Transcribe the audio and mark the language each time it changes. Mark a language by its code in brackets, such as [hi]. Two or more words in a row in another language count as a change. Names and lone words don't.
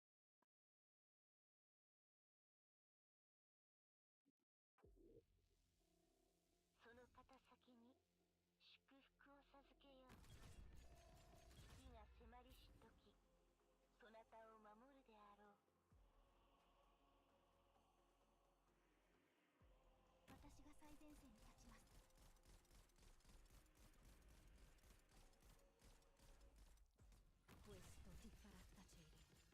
[ja] Sono 肩先に祝福を授けよう。危機が迫りし時、そなたを守るであろう。私が最前線に立ちます。 [it] Questo ti farà tacere.